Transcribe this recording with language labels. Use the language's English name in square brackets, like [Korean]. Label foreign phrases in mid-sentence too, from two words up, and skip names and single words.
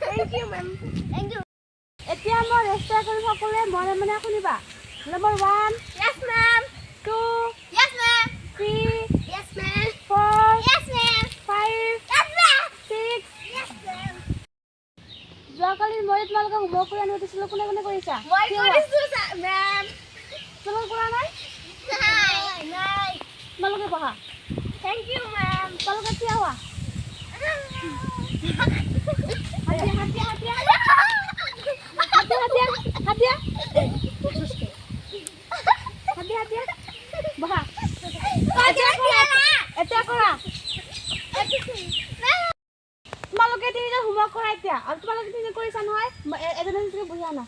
[English] you, ma'am. Thank you. [Assamese] এতিয়া মই ৰেজিষ্টাৰ কৰি সকলোৱে মনে মনে শুনিবা নম্বৰ 1 [English] Yes, ma'am. [Assamese] 2 [English] Yes, ma'am. [Assamese] 3 [English] Yes, ma'am. [Assamese] 4 [English] Yes, ma'am. [Assamese] 5 [English] Yes, ma'am. [Assamese] 6 [English] Yes, ma'am. [Assamese] যোৱাকালি মই তোমালোকক হোমৱৰ্ক কৰি আনি দিছিলোঁ কোনে কোনে কৰিছা মই কৰিছোঁ, ma'am. তোমালোকে কৰা নাই নাই। তোমালোকে পঢ়া [English] Thank you, ma'am. [Assamese] তোমালোকে থিয় হোৱা বহা এতিয়া কৰা তোমালোকে তিনিটা হোমৱৰ্ক কৰা এতিয়া আৰু তোমালোকে তিনিটা কৰিছা নহয় এজনে তুমি বহি আনা